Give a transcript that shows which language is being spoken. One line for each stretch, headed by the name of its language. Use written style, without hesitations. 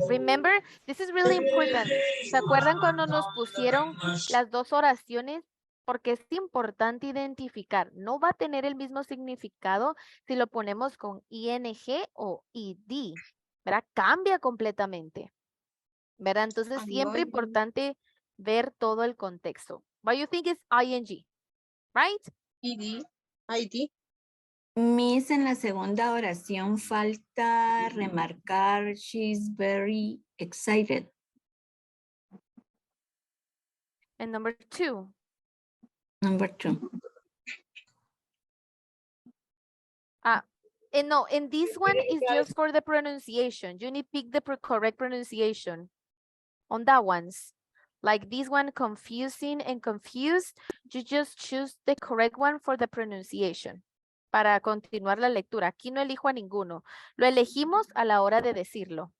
English: Remember, this is really important.
Spanish: ¿Se acuerdan cuando nos pusieron las 2 oraciones? Porque es importante identificar. No va a tener el mismo significado si lo ponemos con ing o ed. ¿Verdad? Cambia completamente. ¿Verdad? Entonces, siempre importante ver todo el contexto.
English: What you think is ing, right? ID.
Spanish: Miss, en la segunda oración falta remarcar
English: she's very excited. And number 2. Number 2. And no, and this one is just for the pronunciation. You need to pick the correct pronunciation on that ones. Like this one, confusing and confused, you just choose the correct one for the pronunciation.
Spanish: Para continuar la lectura. Aquí no elijo a ninguno. Lo elegimos a la hora de decirlo.